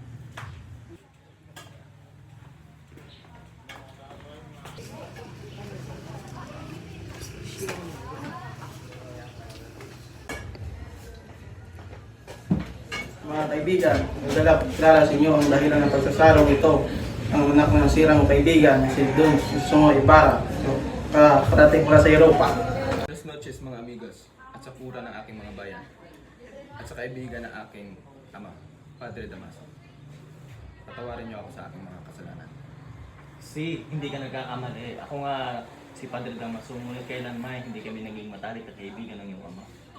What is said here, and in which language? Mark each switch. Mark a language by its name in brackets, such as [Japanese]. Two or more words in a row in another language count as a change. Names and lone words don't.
[Filipino] Mga kaibigan, nagdala sa inyo ang dahilan ng pagsasarong ito. Ang anak ng sirang kaibigan, si Don Sumo Ibarra, parating mula sa Europa. [Spanish] Buenas noches [Filipino] mga amigos at sa pura ng aking mga bayan at sa kaibigan ng aking ama, Padre Damaso. Patawarin niyo ako sa aking mga kasalanan. Si, hindi ka nagkakamali. Ako nga si Padre Damaso, ngunit kailanman hindi kami naging matalik at kaibigan ng iyong ama.